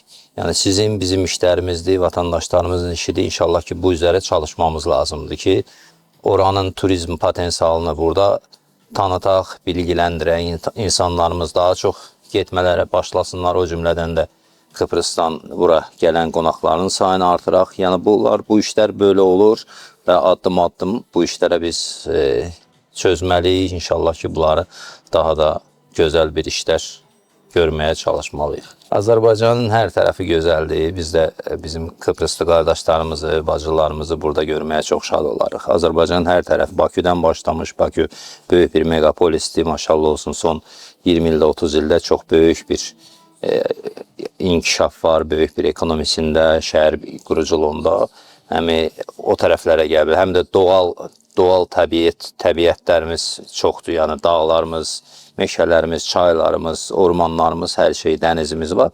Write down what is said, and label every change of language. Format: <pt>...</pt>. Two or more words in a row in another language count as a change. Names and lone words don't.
<az>Yani sizin bizim işlərimizdir, vatandaşlarımızın işidir. İnşallah ki bu üzere çalışmamız lazımdır ki oranın turizm potensialını burada tanıtaq, bilgiləndirək, insanlarımız daha çok getmələrə başlasınlar. O cümlədən də Kıbrıs'tan bura gelen qonaqların sayını artıraq.</az> <tr>Yani bu işler böyle olur ve adım bu işlere biz çözməliyik. İnşallah ki bunları daha da güzel bir işler görmeye çalışmalıyıq. Azərbaycanın her tarafı güzeldir. Biz de bizim Kıbrıslı kardeşlerimizi, bacılarımızı burada görmeye çok</tr> <az>şad olarıq.</az> <tr>Azərbaycanın her tarafı Bakü'den başlamış. Bakü büyük bir megapolistir.</tr> <az>Maşallah olsun son 20 ildə, 30 ildə</az> <tr>çok büyük</tr> <az>bir inkişaf var, böyük bir ekonomisində, şəhər quruculuğunda. Həm o tərəflərə gəlir, həm də doğal təbiətlərimiz çoxdur. Yəni dağlarımız, meşələrimiz, çaylarımız, ormanlarımız, hər şey, dənizimiz var.</az>